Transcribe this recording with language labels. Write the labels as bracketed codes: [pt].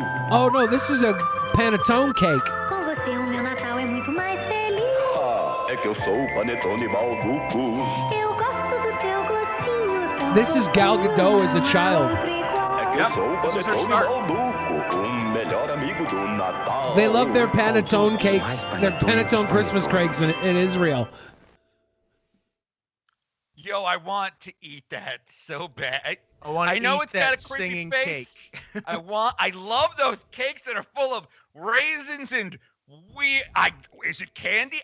[en] Oh, no, this is a panettone cake. [pt] É que eu sou o panetone balduco. [en] This is Gal Gadot as a child. [pt] É que eu sou o panetone balduco, melhor amigo do Natal. [en] They love their panettone cakes, their panettone Christmas cakes in Israel. Yo, I want to eat that so bad. I know eat it's got that a creepy singing face. I love those cakes that are full of raisins and is it candy?